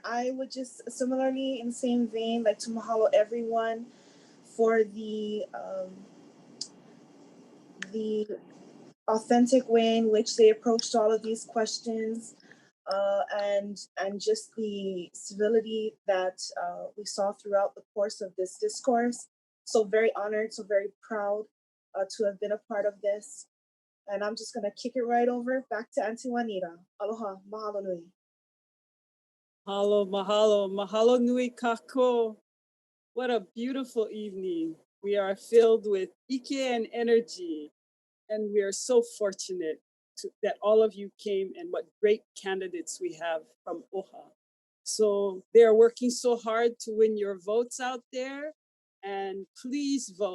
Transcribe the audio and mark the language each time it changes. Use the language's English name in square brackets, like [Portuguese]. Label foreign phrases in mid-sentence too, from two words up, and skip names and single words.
[English] I would just similarly, in the same vein, like to mahalo everyone for the authentic way in which they approached all of these questions, and just the civility that we saw throughout the course of this discourse. So very honored, so very proud to have been a part of this. And I'm just gonna kick it right over back to Auntie Juanita. [Hawaiian] Aloha, mahalo nui. Mahalo, mahalo, mahalo nui kako. [English] What a beautiful evening. We are filled with ike and energy, and we are so fortunate that all of you came, and what great candidates we have from OHA. So they are working so hard to win your votes out there, and please vote.